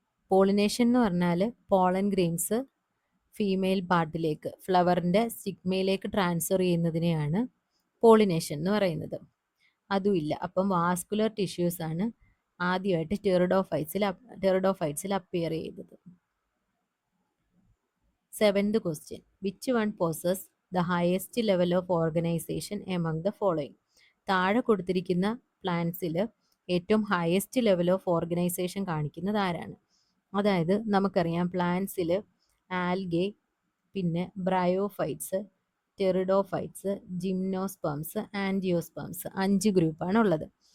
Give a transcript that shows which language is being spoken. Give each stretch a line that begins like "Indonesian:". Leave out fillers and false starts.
Malayalam: Pollination എന്ന് പറഞ്ഞാൽ pollen grains female പാർട്ടിലേക്ക്, ഫ്ലവറിൻ്റെ സ്റ്റിഗ്മയിലേക്ക് ട്രാൻസ്ഫർ ചെയ്യുന്നതിനെയാണ് പോളിനേഷൻ എന്ന് പറയുന്നത്. അതും ഇല്ല. അപ്പം വാസ്കുലർ ടിഷ്യൂസ് ആണ് ആദ്യമായിട്ട് ടെറിഡോഫൈറ്റ്സിൽ അപ്പിയർ ചെയ്തത്.
English: 7th question. Which one possess the highest level of organization among the following?
Malayalam: താഴെ കൊടുത്തിരിക്കുന്ന പ്ലാന്റ്സിൽ ഏറ്റവും
English: highest level of organization
Malayalam: കാണിക്കുന്നത് ആരാണ്? അതായത് നമുക്കറിയാം പ്ലാന്റ്സിൽ ആൽഗെ, പിന്നെ ബ്രയോഫൈറ്റ്സ്, ടെറിഡോഫൈറ്റ്സ്, ജിംനോസ്പേംസ്, ആൻജിയോസ്പേംസ് 5 ഗ്രൂപ്പാണ് ഉള്ളത്.